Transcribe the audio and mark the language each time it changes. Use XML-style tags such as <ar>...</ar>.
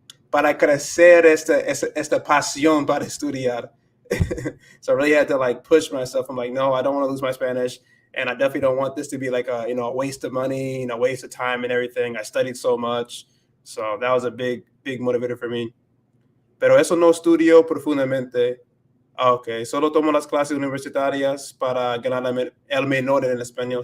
<es>Para crecer esta pasión para estudiar.</es> <en>So I really had to like push myself. I'm like, no, I don't want to lose my Spanish. And I definitely don't want this to be like a waste of money, a waste of time and everything. I studied so much. So that was a big motivator for me.</en> <es>Pero eso no estudio profundamente. Ah, ok. Solo tomo las clases universitarias para ganar el menor en el español.</es>